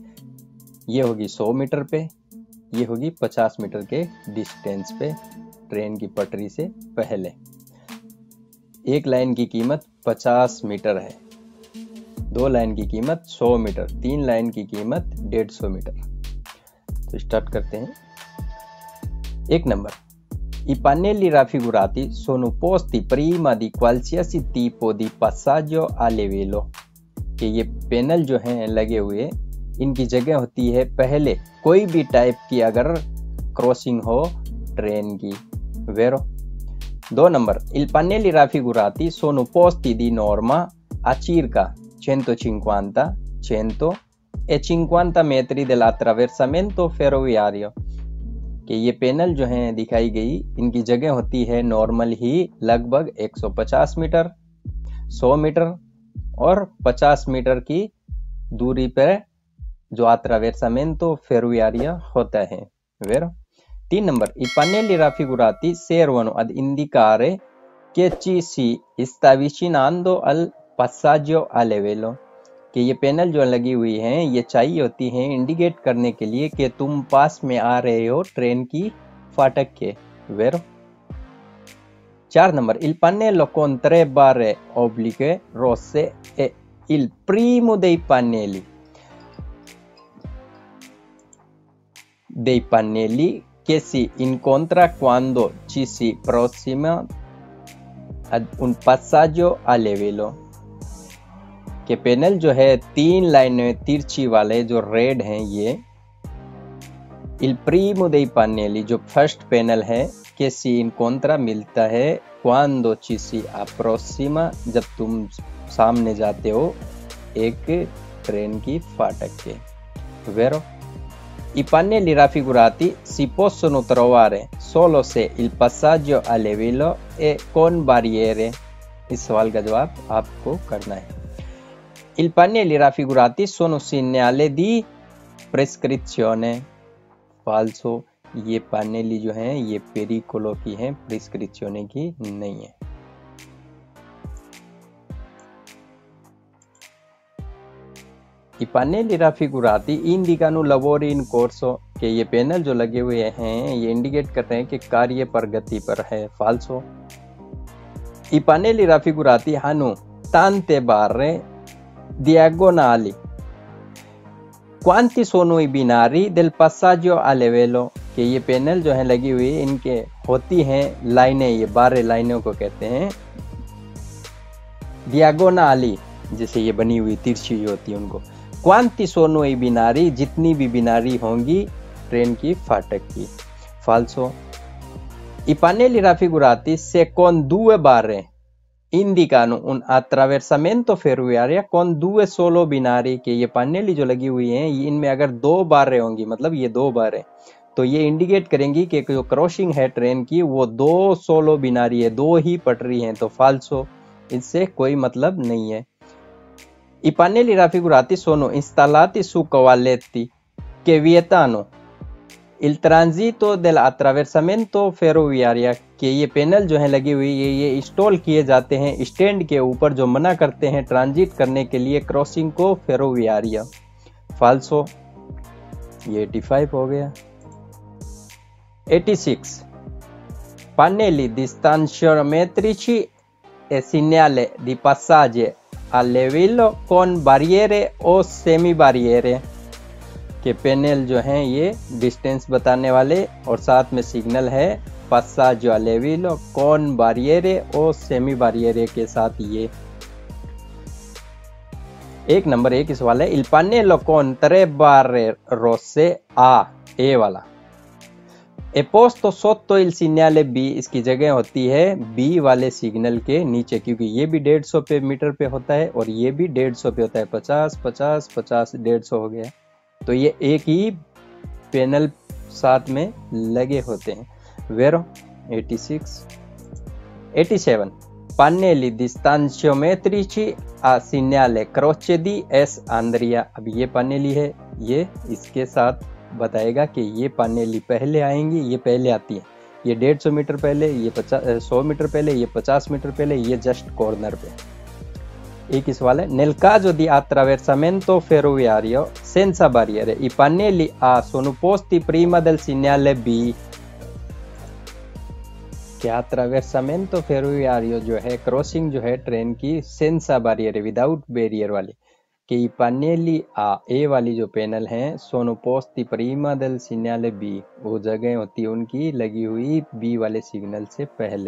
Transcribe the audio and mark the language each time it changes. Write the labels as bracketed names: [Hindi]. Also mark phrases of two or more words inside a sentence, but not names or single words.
[Hindi] ये होगी 100 मीटर पे, ये होगी 50 मीटर के डिस्टेंस पे ट्रेन की पटरी से पहले। एक लाइन की कीमत 50 मीटर है, 2 लाइन की कीमत 100 मीटर, 3 लाइन की कीमत 150 मीटर। तो स्टार्ट करते हैं। 1 नंबर, [Italian] I pannelli raffigurati sono posti prima di qualsiasi tipo di passaggio a livello। [Hindi] कि ये पैनल जो हैं लगे हुए, इनकी जगह होती है पहले कोई भी टाइप की अगर क्रॉसिंग हो ट्रेन की। वेरो। 2 नंबर, [Italian] il pannelli raffigurati sono posti di norma a circa 150, 100 e 50 metri dell'attraversamento ferroviario। [Hindi] कि ये पैनल जो हैं दिखाई गई, इनकी जगह होती है नॉर्मल ही लगभग 150 मीटर, 100 मीटर और 50 मीटर की दूरी पर जो [Italian] attraversamento ferroviario [Hindi] होता है। वेरो। 3 नंबर, [Italian] I pannelli raffigurati servono ad indicare che ci si sta avvicinando al passaggio a livello। [Hindi] कि ये पैनल जो लगी हुई हैं, ये चाहिए होती हैं इंडिकेट करने के लिए कि तुम पास में आ रहे हो ट्रेन की फाटक के। वेरो। 4 नंबर, [Italian] Il pannello con 3 barre oblique rosse è il primo dei pannelli che si incontra quando ci si prossima ad un passaggio a livello। [Hindi] कि पैनल जो है 3 लाइनें तिरछी वाले जो रेड हैं, ये [Italian] il primo dei pannelli [Hindi] जो फर्स्ट पैनल है, [Italian] che si incontra [Hindi] मिलता है [Italian] quando ci si approssima [Hindi] जब तुम सामने जाते हो एक ट्रेन की फाटक के। वेरो। [Italian] I pannelli raffigurati si possono trovare solo se il passaggio a livello è con barriere। [Hindi] इस सवाल का जवाब आपको करना है। [Italian] I pannelli raffigurati sono segnale di prescrizione। [Hindi] फाल्सो। ये पानेली जो हैं ये पेरिकोलो की हैं, प्रिस्क्रिप्शने की नहीं है। [Italian] I pannelli raffigurati indicano lavori in corso। [Hindi] कि ये पैनल जो लगे हुए हैं ये इंडिकेट कर रहे हैं कि कार्य प्रगति पर है। फाल्सो। [Italian] I pannelli raffigurati hanno tante barre diagonali। Quanti sono i binari del passaggio a livello। [Hindi] कि ये पैनल जो है लगी हुई, इनके होती हैं लाइनें, ये 12 लाइनों को कहते हैं diagonali, जैसे ये बनी हुई तिरछी होती है उनको। [Italian] Quanti sono i binari, [Hindi] जितनी भी बिनारी होंगी ट्रेन की फाटक की। फाल्सो। [Italian] I pannelli raffigurati se con 2 barre indicano un attraversamento ferroviario con 2 solo binari। [Hindi] के ये पानेली जो लगी हुई हैं, इनमें अगर 2 बारें होंगी, मतलब ये 2 बारें, तो ये इंडिकेट करेंगी कि जो क्रॉसिंग है ट्रेन की वो 2 [Italian] solo binari [Hindi] है, 2 ही पटरी हैं। तो फाल्सो, इससे कोई मतलब नहीं है। [Italian] I pannelli raffigurati sono installati su cavaletti che vietano il transito dell'attraversamento ferroviario। [Hindi] कि ये पैनल जो है लगी हुई ये इंस्टॉल किए जाते हैं स्टैंड के ऊपर, जो मना करते हैं ट्रांजिट करने के लिए क्रॉसिंग को फेरोवियारिया। फाल्सो। ये 85 हो गया। [Italian] 86 pannelli distanziometrici e segnale di passaggio a livello con barriere o semi barriere। [Hindi] के पैनल जो हैं ये डिस्टेंस बताने वाले और साथ में सिग्नल है [Italian] passaggio a livello con barriere o semi barriere [Hindi] के साथ। ये 1 नंबर 1 सवाल है। [Italian] Il pannello con 3 barre rosse A, [Hindi] ए वाला, [Italian] è posto sotto il segnale B। [Hindi] इसकी जगह होती है B वाले सिग्नल के नीचे, क्योंकि ये भी 150 पे मीटर पे होता है और ये भी 150 पे होता है। 50 50 50 150 हो गया, तो ये एक ही पैनल साथ में लगे होते हैं। वेरो। [Italian] 86 87 pannelli distanziometrici a segnale croce di S Andria। [Hindi] अब ये पन्नेली है, ये इसके साथ बताएगा कि ये पन्नेली पहले आएंगी, ये पहले आती है, ये 150 मीटर पहले, ये 100 मीटर पहले, ये 50 मीटर पहले, ये [English] just corner [Hindi] पे। एक इस वाले [Italian] nel caso di attraversamento ferroviario senza barriere i pannelli A sono posti prima del segnale B। [Hindi] क्या [Italian] attraversamento ferroviario [Hindi] जो है क्रॉसिंग जो है ट्रेन की [Italian] senza barriere [English] without barrier [Hindi] वाली कि [Italian] i pannelli [Hindi] आ ए वाली जो पैनल है [Italian] sono posti prima del segnale [Hindi] B, वो जगह होती है उनकी लगी हुई बी वाले सिग्नल से पहले।